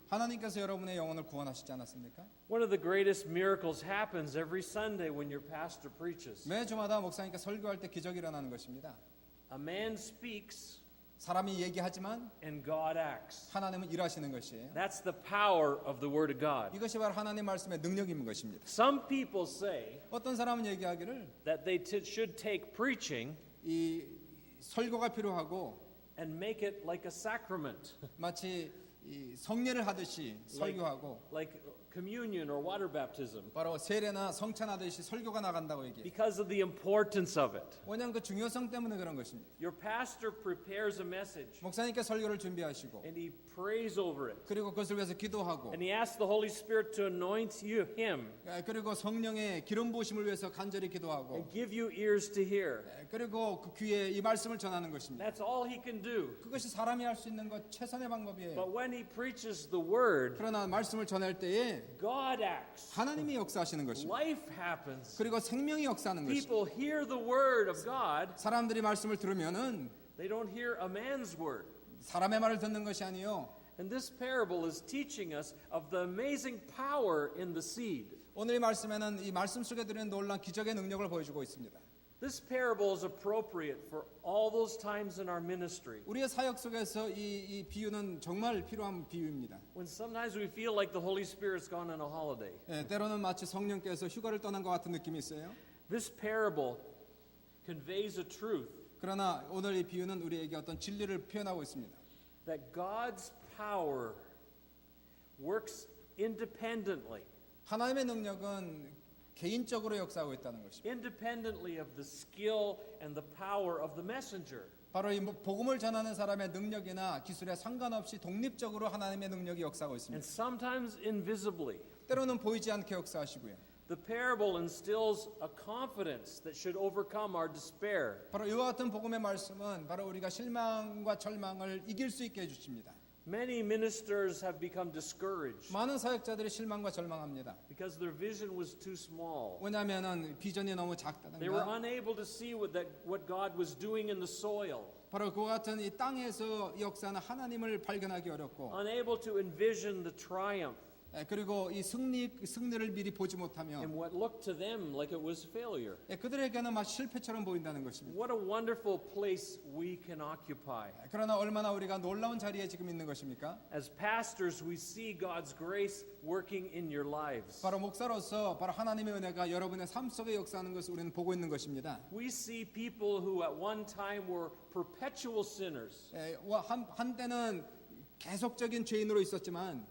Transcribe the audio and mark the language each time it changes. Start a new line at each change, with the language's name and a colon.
Korean: 하나님께서 여러분의 영혼을 구원하시지 않았습니까?
English: One of the greatest miracles happens every Sunday when your pastor preaches.
Korean: 매 주마다 목사님께 설교할 때 기적이 일어나는 것입니다.
English: A man speaks
Korean: 사람이 얘기하지만
English: and God acts.
Korean: 하나님은 일하시는 것이에요.
English: That's the power of the Word of God.
Korean: 이것이 바로 하나님 말씀의 능력인 것입니다.
English: Some people say
Korean: 어떤 사람은 얘기하기를
English: that they should take preaching
Korean: 이 설교가 필요하고
English: and make it like a sacrament,
Korean: 마치 이 성례를 하듯이 설교하고
English: like communion or water baptism,
Korean: 바로 세례나 성찬하듯이 설교가 나간다고 얘기해요.
English: because of the importance of it.
Korean: 왜냐하면 그 중요성 때문에 그런 것입니다.
English: Your pastor prepares a message
Korean: 목사님께 설교를 준비하시고
English: and he prays over it.
Korean: 그리고 그것을 위해서 기도하고
English: And he asks the Holy Spirit to anoint you, him,
Korean: 그리고 성령의 기름 부으심을 위해서 간절히 기도하고
English: and give you ears to hear.
Korean: 그리고 그 귀에 이 말씀을 전하는 것입니다.
English: That's all he can do.
Korean: 그것이 사람이 할 수 있는 것 최선의 방법이에요.
English: But when he preaches the word,
Korean: 그러나 말씀을 전할 때에
English: God acts.
Korean: 하나님이 역사하시는 것입니다.
English: Life happens.
Korean: 그리고 생명이 역사하는 것입니다.
English: People hear the word of God.
Korean: 사람들이 말씀을 들으면은
English: They don't hear a man's word.
Korean: 사람의 말을 듣는 것이 아니요.
English: And this parable is teaching us of the amazing power in the seed.
Korean: 오늘 이 말씀에는 이 말씀 속에 들은 놀라운 기적의 능력을 보여주고 있습니다.
English: This parable is appropriate for all those times in our ministry
Korean: 우리의 사역 속에서 이 비유는 정말 필요한 비유입니다.
English: when sometimes we feel like the Holy Spirit's gone on a holiday.
Korean: 때로는 마치 성령께서 휴가를 떠난 것 같은 느낌이 있어요.
English: This parable conveys a truth
Korean: 그러나 오늘 이 비유는 우리에게 어떤 진리를 표현하고 있습니다.
English: that God's power works independently.
Korean: 하나님의 능력은 개인적으로 역사하고 있다는 것입니다.
English: Independently of the skill and the power of the messenger.
Korean: 바로 이 복음을 전하는 사람의 능력이나 기술에 상관없이 독립적으로 하나님의 능력이 역사하고
English: And
Korean: 있습니다.
English: sometimes invisibly.
Korean: 때로는 보이지 않게 역사하시고요.
English: The parable instills a confidence that should overcome our despair.
Korean: 바로 이와 같은 복음의 말씀은 바로 우리가 실망과 절망을 이길 수 있게 해주십니다.
English: Many ministers have become discouraged
Korean: 많은 사역자들이 실망과 절망합니다.
English: because their vision was too small.
Korean: 왜냐하면 비전이 너무
English: They were
Korean: 작다든가
English: unable to see what God was doing in the soil,
Korean: 바로 그와 같은 이 땅에서 역사하는 하나님을 발견하기 어렵고
English: unable to envision the triumph
Korean: 그리고 이 승리를 미리 보지 못하며
English: in what looked to them like it was failure.
Korean: 그들에게는 막 실패처럼 보인다는 것입니다.
English: What a wonderful place we can occupy.
Korean: 그러나 얼마나 우리가 놀라운 자리에 지금 있는 것입니까?
English: As pastors, we see God's grace working in your lives.
Korean: 바로 목사로서 바로 하나님의 은혜가 여러분의 삶 속에 역사하는 것을 우리는 보고 있는 것입니다.
English: We see people who at one time were perpetual sinners
Korean: 한때는 계속적인 죄인으로 있었지만